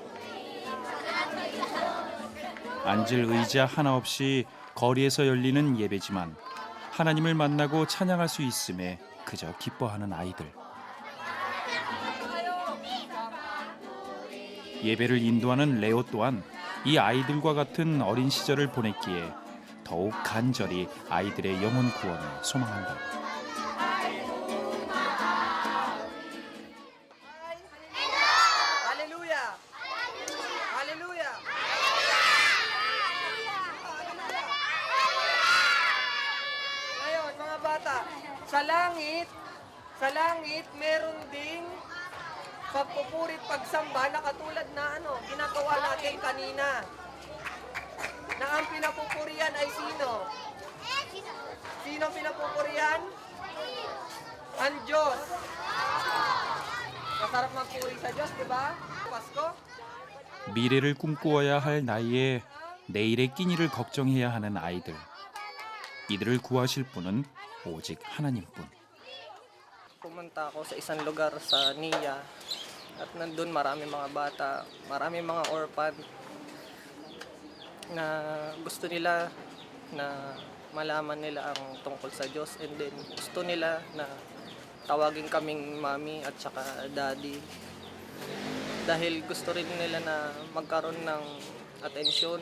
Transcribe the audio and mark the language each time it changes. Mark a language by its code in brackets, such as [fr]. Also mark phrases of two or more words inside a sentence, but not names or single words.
[ko] 앉을 의자 하나 없이 거리에서 열리는 예배지만 하나님을 만나고 찬양할 수 있음에 그저 기뻐하는 아이들. 예배를 인도하는 레오 또한 이 아이들과 같은 어린 시절을 보냈기에 더욱 간절히 아이들의 영혼 구원을 소망한다. [tl] Hallelujah! Hallelujah! Ngayon, mga bata, sa langit, meron ding pagpupuri at pagsamba na katulad na ginagawa natin kanina. Na ang pinapupurihan ay sino? Sino ang pinapupurihan? Ang Diyos. Masarap magpuri sa Diyos, di ba? Pasko? [ko] 미래를 꿈꾸어야 할 나이에 내일의 끼니를 걱정해야 하는 아이들. 이들을 구하실 분은 오직 하나님뿐. [tl] Pumunta ako sa isang lugar sa NIA at nandun marami mga bata, marami mga orphan na gusto nila na malaman nila ang tungkol sa Diyos, [en] and then [tl] gusto nila na tawagin kaming mami at saka daddy dahil gusto rin nila na magkaroon ng atensyon.